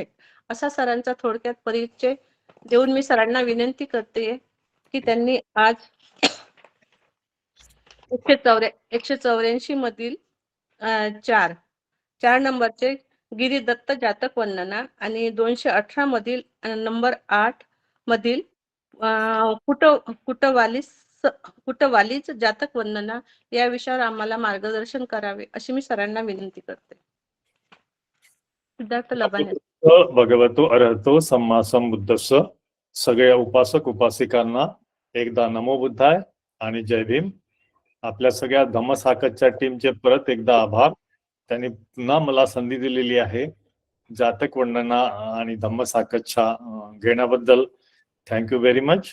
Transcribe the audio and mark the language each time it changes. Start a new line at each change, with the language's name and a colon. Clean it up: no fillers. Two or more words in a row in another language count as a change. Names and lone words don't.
Marathi: असा सरांचा थोडक्यात परिचय देऊन मी सरांना विनंती करते की त्यांनी आज 184 मधील 4 नंबरचे गिरिदत्त जातक वर्णना आणि 218 मधील नंबर 8 मधील कुटवालीच जातक वर्णना या विषयावर आम्हाला मार्गदर्शन करावे अशी मी सरांना विनंती करते. सिद्धार्थ लबाने.
Pali: भगवतो अरहतो सम्मा संबुद्धस्य.
Marathi: सगळ्या उपासक उपासिकांना एकदा
Pali: नमो बुद्धाय
Marathi: आणि जय भीम. आपल्या सगळ्या धम्मसाकतच्या टीमचे परत एकदा आभार. त्यांनी पुन्हा मला संधी दिलेली आहे जातक वर्णना आणि धम्मसाकतच्या घेण्याबद्दल
English: thank you very much.